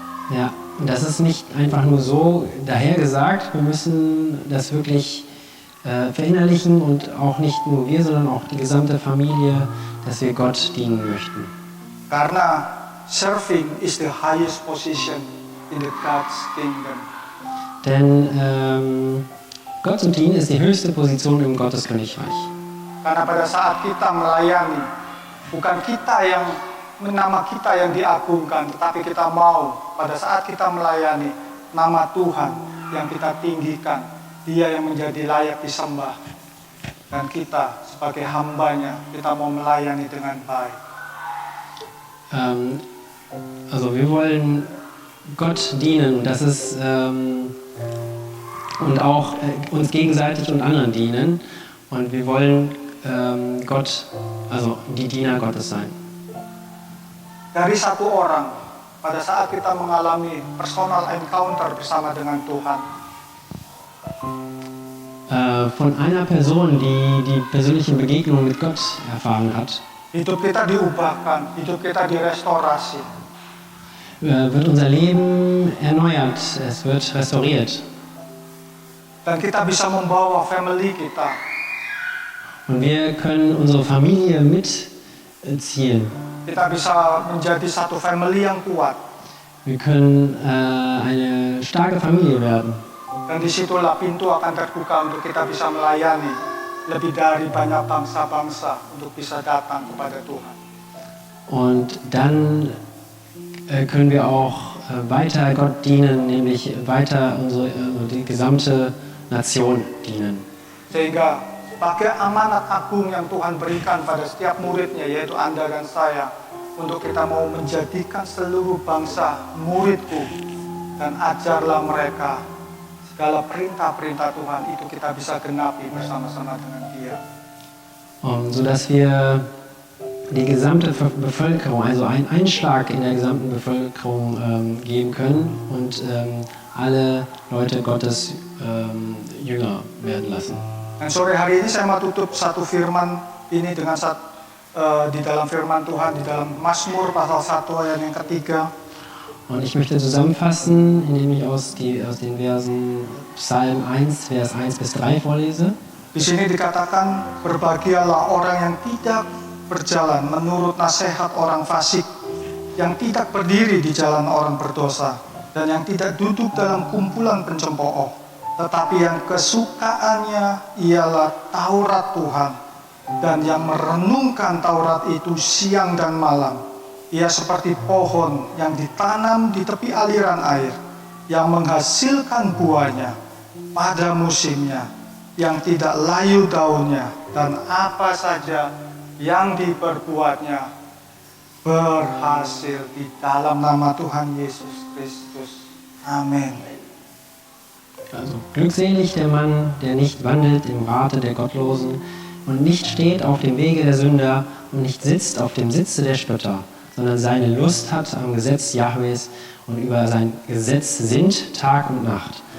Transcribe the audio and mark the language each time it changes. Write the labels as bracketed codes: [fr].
[de] Ja, das ist nicht einfach nur so dahergesagt, wir müssen das wirklich verinnerlichen und auch nicht nur wir, sondern auch die gesamte Familie, dass wir Gott dienen möchten. [id] Karena [en] serving is the highest position in the God's kingdom. [de] Denn Gott zu dienen ist die höchste Position im Gotteskönigreich. [id] Karena pada saat kita melayani, bukan nama kita yang diagungkan, tetapi kita mau pada saat kita melayani, nama Tuhan yang kita tinggikan, Dia yang menjadi layak disembah. Dan kita sebagai hambanya, kita mau melayani dengan baik. [de] Also wir wollen Gott dienen, das ist und auch uns gegenseitig und anderen dienen. Und wir wollen Gott, also die Diener Gottes sein. [id] Dari satu orang, pada saat kita mengalami [en] personal encounter [id] bersama dengan Tuhan, [de] von einer Person, die die persönliche Begegnung mit Gott erfahren hat, [id] hidup kita diubahkan, hidup kita direstorasi. [de] wird unser Leben erneuert, es wird restauriert. [id] Dan kita bisa membawa family kita, [de] Und wir können unsere Familie mitziehen. [id] kita bisa menjadi satu family yang kuat. [de] Wir können eine starke Familie werden. [id] Dan disitulah pintu akan terbuka untuk kita bisa melayani lebih dari banyak bangsa-bangsa untuk bisa datang kepada Tuhan. [de] Und dann können wir auch weiter Gott dienen, nämlich weiter die gesamte Nation dienen. [id] Sehingga sebagai amanat agung yang Tuhan berikan pada setiap muridnya, yaitu Anda dan saya, untuk kita mau menjadikan seluruh bangsa muridku dan ajarlah mereka segala perintah-perintah Tuhan, itu kita bisa genapi bersama-sama dengan Dia. [de] Sodass wir die gesamte Bevölkerung, also einen Einschlag in der gesamten Bevölkerung geben können und alle Leute Gottes Jünger werden lassen. [id] Dan sore hari ini saya mau tutup satu firman ini dengan di dalam firman Tuhan, di dalam Mazmur pasal 1 ayat yang ketiga. [de] Und ich möchte zusammenfassen, indem ich aus den Versen Psalm 1, Vers 1 bis 3 vorlese. [id] Di sini dikatakan, berbahagialah orang yang tidak berjalan menurut nasihat orang fasik, yang tidak berdiri di jalan orang berdosa, dan yang tidak duduk dalam kumpulan pencemooh, tetapi yang kesukaannya ialah Taurat Tuhan, dan yang merenungkan Taurat itu siang dan malam. Ia seperti pohon yang ditanam di tepi aliran air, yang menghasilkan buahnya pada musimnya, yang tidak layu daunnya, dan apa saja yang diperbuatnya berhasil. Di dalam nama Tuhan Yesus Kristus. Amin. [de] Also, glückselig der Mann, der nicht wandelt im Rate der Gottlosen und nicht steht auf dem Wege der Sünder und nicht sitzt auf dem Sitze der Spötter, sondern seine Lust hat am Gesetz Jahwes und über sein Gesetz sinnt Tag und Nacht.